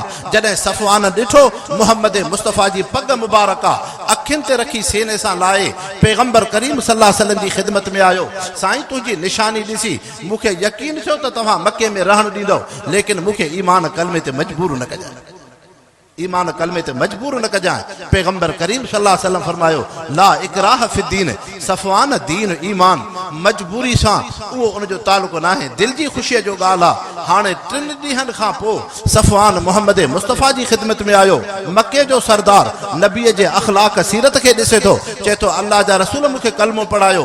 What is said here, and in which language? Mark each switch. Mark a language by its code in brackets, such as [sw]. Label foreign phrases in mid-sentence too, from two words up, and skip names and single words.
[sd] जॾहिं सफ़वान ॾिठो मुहम्मद मुस्तफ़ा जी पग मुबारक आहे, अखियुनि ते रखी सीने सां लाहे पैगंबर करीम [ar] صلى الله عليه وسلم [sd] जी ख़िदमत में आयो। साईं तुंहिंजी निशानी ॾिसी मूंखे यकीन थियो त तव्हां मके में रहणु ॾींदव, लेकिन मूंखे ईमान कलमे ते मजबूर न कजांइ, ईमान कलमे ते मजबूर न कजांइ। पैगंबर करीम [ar] صلى الله عليه وسلم [sd] फरमायो [ar] لا إكراه في الدين, [sd] सफ़वान दीन ईमान, मजबूरी सां उहो उनजो तालुक़ न आहे, दिलि जी ख़ुशीअ जो ॻाल्हि आहे। हाणे 3 ॾींहंनि खां पोइ सफ़वान मुहम्मद मुस्तफ़ा जी ख़िदमत में आयो। मके जो सरदार नबीअ जे अख़लाक सीरत खे ॾिसे थो, चए थो अल्लाह जा रसूल मूंखे कलमो पढ़ायो।